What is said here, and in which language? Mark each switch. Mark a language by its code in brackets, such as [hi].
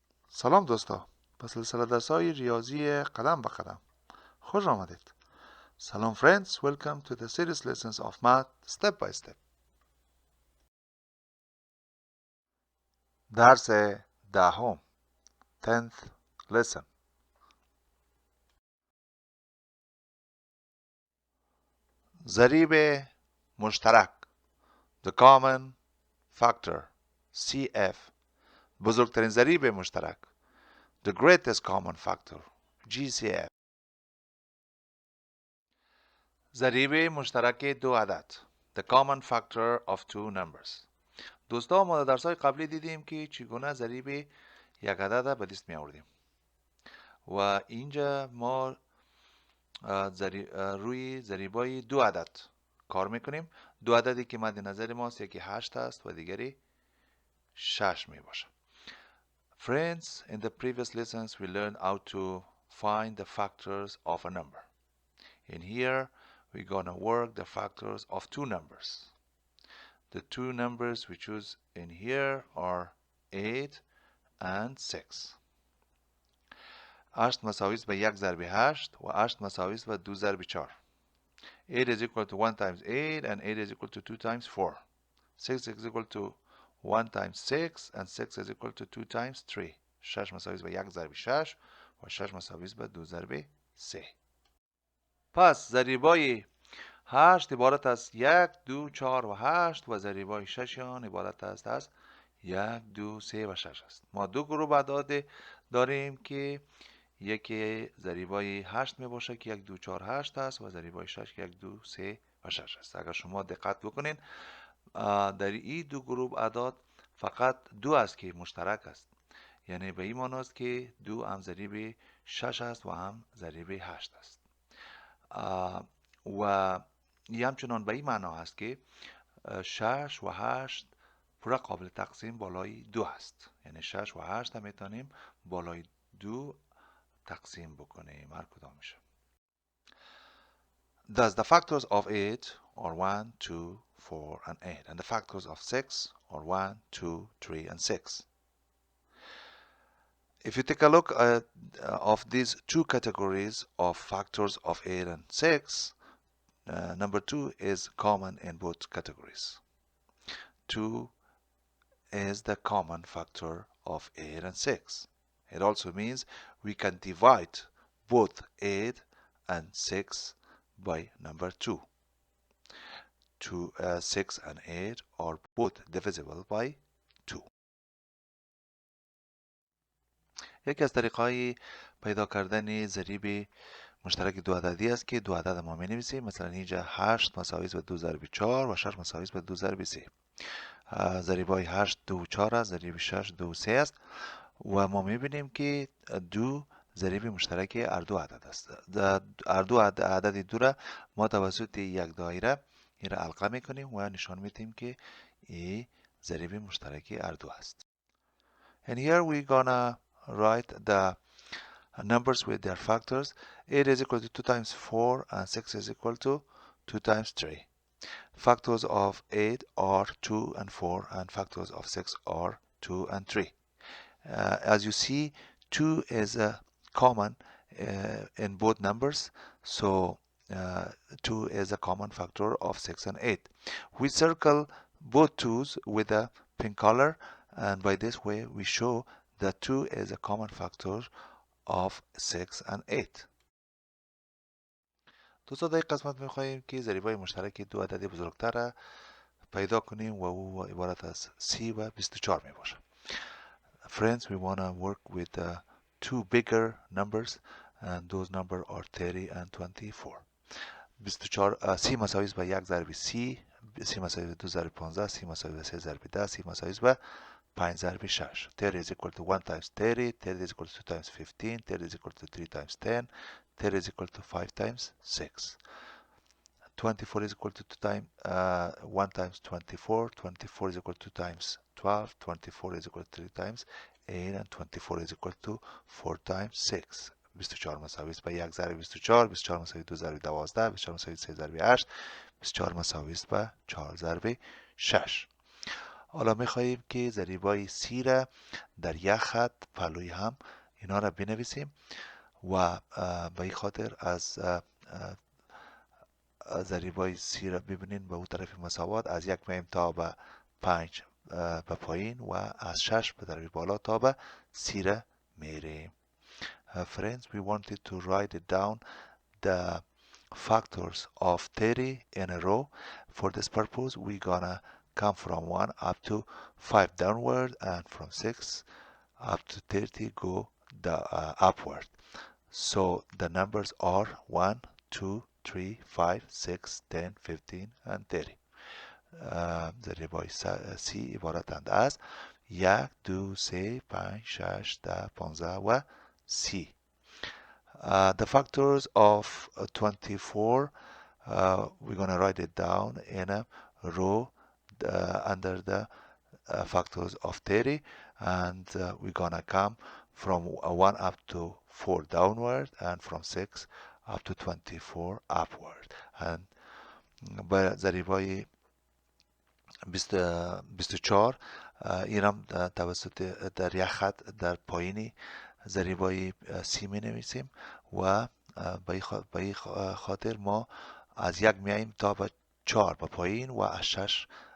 [fa] سلام دوستا، به سلسله درس‌های ریاضی قدم به قدم خوش آمدید. سلام [en] friends, welcome to the serious lessons of math step by step. [fa] درس دهم [en] 10th lesson. [fa] ضریب مشترک [en] the common factor CF [fa] بزرگترین ضریب مشترک [en] the greatest common factor GCF. [fa] ضریب مشترک دو عدد [en] the common factor of two numbers. [fa] دوستا ما در درس‌های قبلی دیدیم که چگونه ضریب یک عدد به دست می آوردیم و اینجا ما روی ضریبای دو عدد کار میکنیم. دو عددی که مد نظر ماست، یکی 8 است و دیگری 6 می باشه. [en] Friends, in the previous lessons we learned how to find the factors of a number. In here we're gonna work the factors of two numbers. The two numbers we choose in here are 8 and 6. [fa] 8 مساویست به 1 ضرب 8 و 8 مساویست به 2 ضرب 4. [en] 8 is equal to 1 times 8 and 8 is equal to 2 times 4. 6 is equal to 1 times 6 and 6 is equal to 2 times 3. [fa] 6 مساویست به 1 ضرب 6 و 6 مساویست به 2 ضرب 3. پس ضریبای 8 عبارت است 1 2 4 و 8 و ضریبای 6 آن عبارت است از 1 2 3 و 6 است. ما دو گروه اعداد داریم که یکی ضریبای 8 می باشه که 1 2 4 8 است و ضریبای 6 که 1 2 3 و 6 است. اگر شما دقت بکنین در این دو گروه اعداد فقط دو است که مشترک است، یعنی به این معنی است که دو هم ضریب 6 است و هم ضریب 8 است و همچنان به این معنا است که 6 و 8 پورا قابل تقسیم بالای 2 است، یعنی 6 و 8 هم میتونیم بالای 2 تقسیم بکنیم. هر کدام میشه. [en] Thus the factors of 8 are 1 2 4 and 8 and the factors of 6 are 1 2 3 and 6. If you take a look at of these two categories of factors of 8 and 6, number 2 is common in both categories. 2 is the common factor of 8 and 6. It also means we can divide both 8 and 6 by number 2. 6 and 8 are both divisible by 2. [fa] یکی از طریق‌های پیدا کردن ضریب مشترک دو عددی است که دو عدد ما می‌نویسیم. مثلا اینجا 8 مساوی به 2 ضرب 4 و 6 مساوی به 2 ضرب 3. ضریب‌های 8 2 و 4 است، ضریب 6 2 و 3 است و ما می‌بینیم که دو ضریب مشترک هر دو عدد است. هر دو عدد دو را ما توسط یک دایره این را حلقه می‌کنیم و نشان می‌دهیم که این ضریب مشترک هر دو است. [en] And here we gonna write the numbers with their factors. 8 is equal to 2 times 4 and 6 is equal to 2 times 3. Factors of 8 are 2 and 4 and factors of 6 are 2 and 3. As you see, 2 is common in both numbers, so 2 is a common factor of 6 and 8. We circle both 2's with a pink color, and by this way we show that 2 is a common factor of 6 and 8. [fa] دوستا در این قسمت میخواییم که ضریبای مشترک دو عدد بزرگتر را پیدا کنیم و او عبارت از 30 و 24 می باشه. [en] Friends, we want to work with two bigger numbers and those numbers are 30 and 24. [fa] 24 30 مساوی به 1 ضرب 30 مساوی به 2 ضرب 15 30 مساوی به 3 ضرب 10 30 مساوی به 5 ضرب 6. [en] 30 is equal to 1 times 30, 30 is equal to 2 times 15, 30 is equal to 3 times 10, 30 is equal to 5 times 6. 24 is equal to 2 times 1 times 24, 24 is equal to 2 times 12, 24 is equal to 3 times 8 and 24 is equal to 4 times 6. [fa] 24 مساوی است به 1 ضرب 24, 24 مساوی 2 ضرب 12, 24 مساوی 3 ضرب 8, 24 مساوی است به 4 ضرب 6. حالا میخواییم که ضریبای سی را در یک خط پهلوی هم اینا را بنویسیم و به این خاطر از ضریبای سی را ببینین به اون طرف مساوات از یک میایم تا به 5 به پایین و از 6 به طرف بالا تا به سی را میریم. [en] Friends, we wanted to write it down the factors of 30 in a row. For this purpose, we're gonna come from 1 up to 5 downward and from 6 up to 30 go upward. So the numbers are 1, 2, 3, 5, 6, 10, 15 and 30. [fa] ضریبای سی عبارتند از 1 2 3 5 6 10 15 و 30. [en] The factors of 24, we're going to write it down in a row under the factors of 30, and we're going to come from 1 up to 4 downward and from 6 up to 24 upward. [fa] And به ضریبای 24 اینم توسط در یک خط در پایینی ضریبای سی می نویسیم و به این خاطر ما از یک میاییم تا به 4 به پایین و از 6